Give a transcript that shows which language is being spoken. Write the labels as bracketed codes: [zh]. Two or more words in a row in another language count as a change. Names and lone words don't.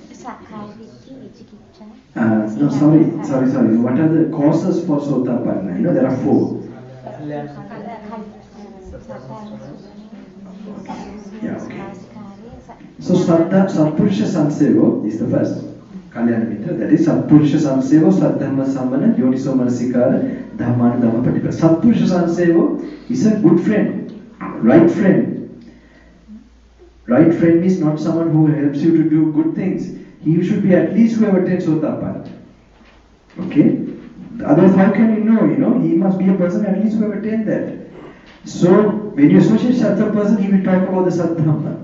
[en] No, sorry. What are the causes for Sotapanna? There are 4. Yeah, okay. So [pi] Satpurusha Samsevo [en] is the first. [pi] Kalyana Mitra, [en] that is [pi] Satpurusha Samsevo, Saddhamma Samana, Yoniso Manasikara, Dhammana Dhamma Patipada. Satpurusha Samsevo [en] is a good friend, right friend. Right friend means not someone who helps you to do good things. He should be at least who have attained Sotapanna. Okay? Otherwise, how can you know? He must be a person at least who have attained that. So, when you associate such a person, he will talk about the Saddhamma.